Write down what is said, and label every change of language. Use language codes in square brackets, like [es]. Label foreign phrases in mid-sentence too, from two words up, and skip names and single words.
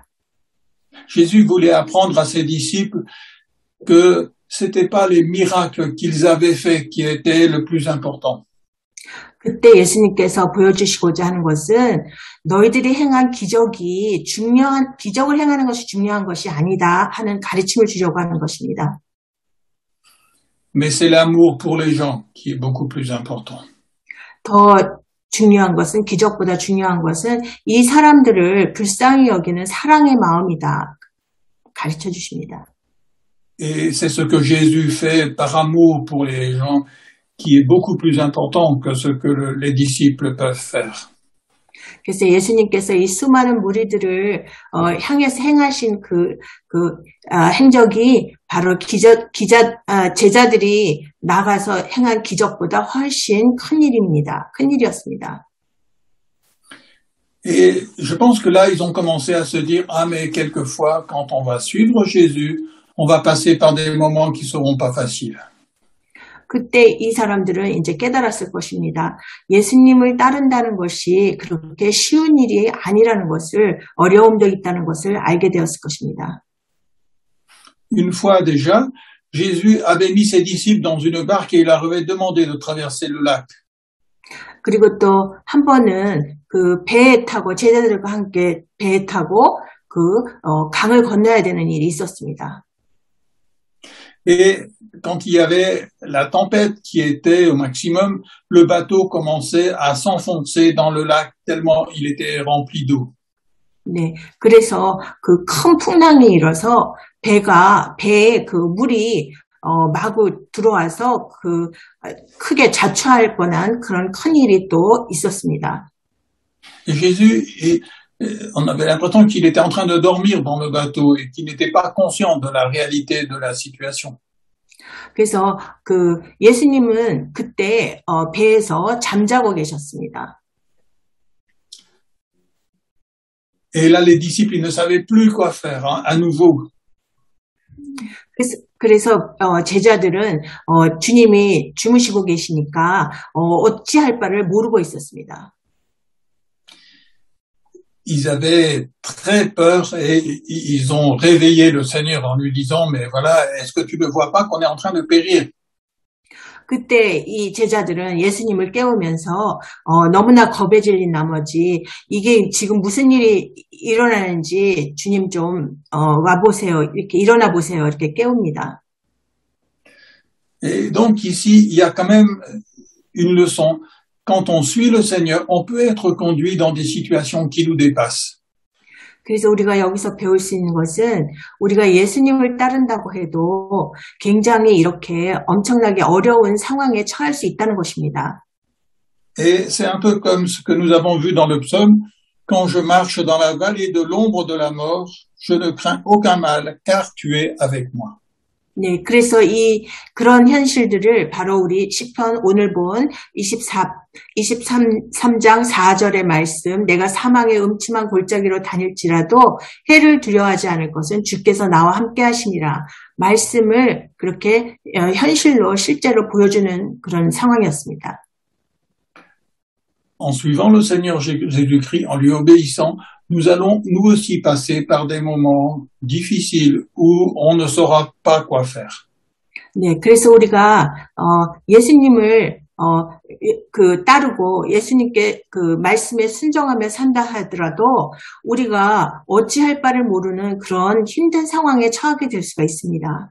[fr] Jésus voulait apprendre à ses disciples que c'était pas les miracles qu'ils avaient faits qui étaient le plus important. [ko] 그때 예수님께서 보여주시고자 하는 것은 너희들이 행한 기적을 행하는 것이 중요한 것이 아니다 하는 가르침을 주려고 하는 것입니다. [fr] Mais c'est l'amour pour les gens qui est beaucoup plus important. [ko] 더 중요한 것은 기적보다 중요한 것은 이 사람들을 불쌍히 여기는 사랑의 마음이다. 가르쳐 주십니다. [fr] Et c'est ce que Jésus fait par amour pour les gens qui est beaucoup plus important que ce que les disciples peuvent faire. [ko] 그래서 예수님께서 이 수많은 무리들을 향해서 행하신 행적이 바로 제자들이 나가서 행한 기적보다 훨씬 큰 일입니다. 큰 일이었습니다. [fr] Et je pense que là, ils ont commencé à se dire, ah, mais quelquefois, quand on va suivre Jésus, on va passer par des moments qui seront pas faciles. [ko] 그때 이 사람들은 이제 깨달았을 것입니다. 예수님을 따른다는 것이 그렇게 쉬운 일이 아니라는 것을, 어려움도 있다는 것을 알게 되었을 것입니다. [fr] Une fois déjà, Jésus avait mis ses disciples dans une barque et il leur avait demandé de traverser le lac. [ko] 그리고 또 한 번은 그 배에 타고 제자들과 함께 배에 타고 강을 건너야 되는 일이 있었습니다. [fr] Et quand il y avait la tempête qui était au maximum, le bateau commençait à s'enfoncer dans le lac tellement il était rempli d'eau. [ko] 네, 그래서 그 큰 풍랑이 일어서 배에 그 물이 마구 들어와서 크게 자초할 뻔한 그런 큰 일이 또 있었습니다. [fr] Et Jésus, on avait l'impression qu'il était en train de dormir dans le bateau et qu'il n'était pas conscient de la réalité de la situation. [ko] 그래서 예수님은 그때 배에서 잠자고 계셨습니다. [fr] Et là, les disciples, ils ne savaient plus quoi faire, hein, à nouveau. [ko] 그래서 제자들은 주님이 주무시고 계시니까 어찌할 바를 모르고 있었습니다. [fr] Ils avaient très peur et ils ont réveillé le Seigneur en lui disant, mais voilà, est-ce que tu ne vois pas qu'on est en train de périr? [ko] 그때 이 제자들은 예수님을 깨우면서 너무나 겁에 질린 나머지 이게 지금 무슨 일이 일어나는지 주님 좀 와보세요. 이렇게 일어나 보세요. 이렇게 깨웁니다. [fr] Et donc ici, il y a quand même une leçon. Quand on suit le Seigneur, on peut être conduit dans des situations qui nous dépassent. [ko] 그래서 우리가 여기서 배울 수 있는 것은 우리가 예수님을 따른다고 해도 굉장히 이렇게 엄청나게 어려운 상황에 처할 수 있다는 것입니다. [fr] Et c'est un peu comme ce que nous avons vu dans le psaume. Quand je marche dans la vallée de l'ombre de la mort, je ne crains aucun mal, car tu es avec moi. [ko] 네, 그래서 그런 현실들을 바로 우리 시편 오늘 본 23장 4절의 말씀, 내가 사망의 음침한 골짜기로 다닐지라도 해를 두려워하지 않을 것은 주께서 나와 함께 하심이라. 말씀을 그렇게 현실로 실제로 보여주는 그런 상황이었습니다. [fr] En suivant le Seigneur Jésus-Christ, en lui obéissant, nous allons nous aussi passer par des moments difficiles où on ne saura pas quoi faire. [ko] 네, 그래서 우리가 예수님을 따르고 예수님께 그 말씀에 순종하며 산다 하더라도 우리가 어찌할 바를 모르는 그런 힘든 상황에 처하게 될 수가 있습니다.